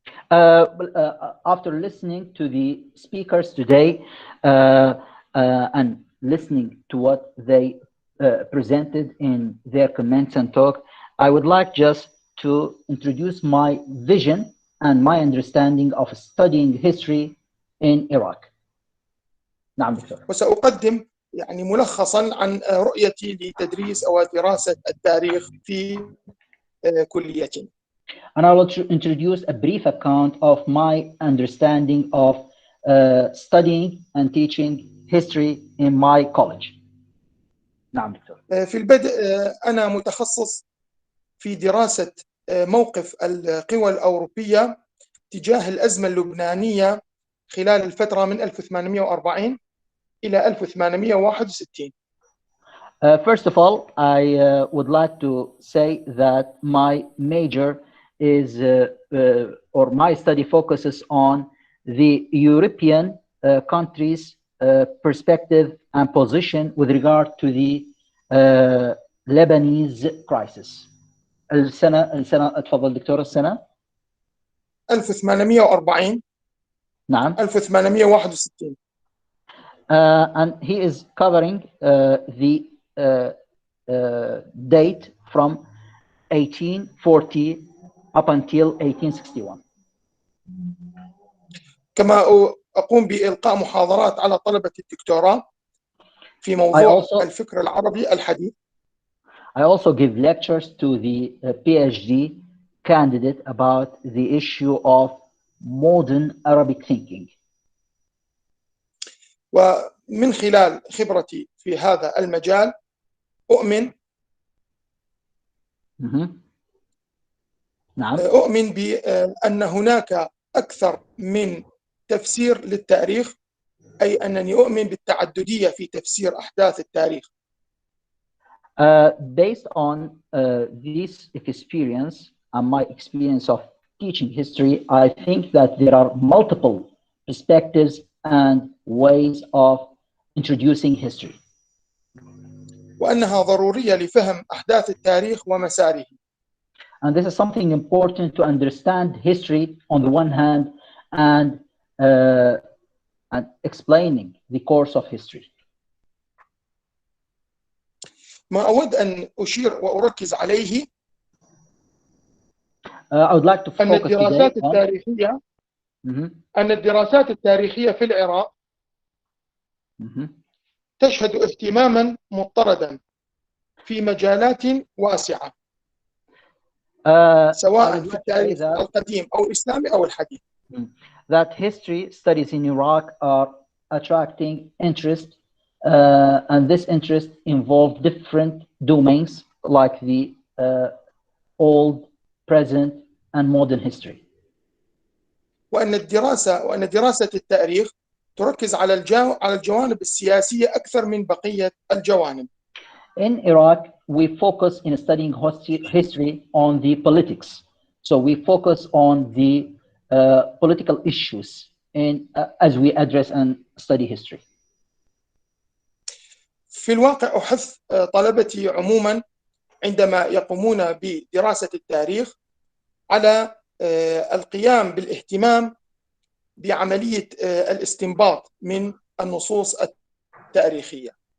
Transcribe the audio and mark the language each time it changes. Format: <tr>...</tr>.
<en>After listening to the speakers today and listening to what they presented in their comments and talk, I would like just to introduce my vision and my understanding of studying history in Iraq.</en> <ar>نعم دكتور. وسأقدم يعني ملخصا عن رؤيتي لتدريس أو دراسة التاريخ في كليتنا.</ar> <en>And I will introduce a brief account of my understanding of studying and teaching history in my college.</en> <ar>نعم دكتور. في البدء أنا متخصص في دراسة موقف القوى الأوروبية تجاه الأزمة اللبنانية خلال الفترة من 1840 إلى 1861.</ar> <en>First of all, I would like to say that my major is, or my study focuses on the European countries' perspective and position with regard to the Lebanese crisis.</en> <ar>السنة اتفضل دكتور. السنة 1840 نعم 1861.</ar> <en>And he is covering the date from 1840 up until 1861.</en> <ar>كما أقوم بإلقاء محاضرات على طلبة الدكتوراه في موضوع الفكر العربي الحديث.</ar> <en>I also give lectures to the PhD candidate about the issue of modern Arabic thinking.</en> <ar>ومن خلال خبرتي في هذا المجال أؤمن نعم. أؤمن بأن هناك أكثر من تفسير للتاريخ، أي أنني أؤمن بالتعددية في تفسير أحداث التاريخ.</ar> <en>Based on this experience and my experience of teaching history, I think that there are multiple perspectives and ways of introducing history.</en> <ar>وأنها ضرورية لفهم أحداث التاريخ ومساره.</ar> <en>And this is something important to understand history on the one hand and explaining the course of history.</en> <ar>ما أود أن أشير وأركز عليه</ar> <en>I would like to focus</en> <ar>أن الدراسات</ar> <en>today</en> <ar>التاريخية أن الدراسات التاريخية في العراق تشهد اهتماما مضطردا في مجالات واسعة، سواء في التاريخ القديم أو الإسلامي أو الحديث.</ar> <en>That history studies in Iraq are attracting interest, and this interest involves different domains like the old, present, and modern history.</en> <ar>وأن دراسة التاريخ تركز على الجوانب السياسية أكثر من بقية الجوانب.</ar> <en>In Iraq, we focus in studying history on the politics. So we focus on the political issues as we address and study history.</en> <ar>في الواقع أحث طلبتي عموما عندما يقومون بدراسة التاريخ على القيام بالاهتمام بعملية الاستنباط من النصوص التاريخية.</ar>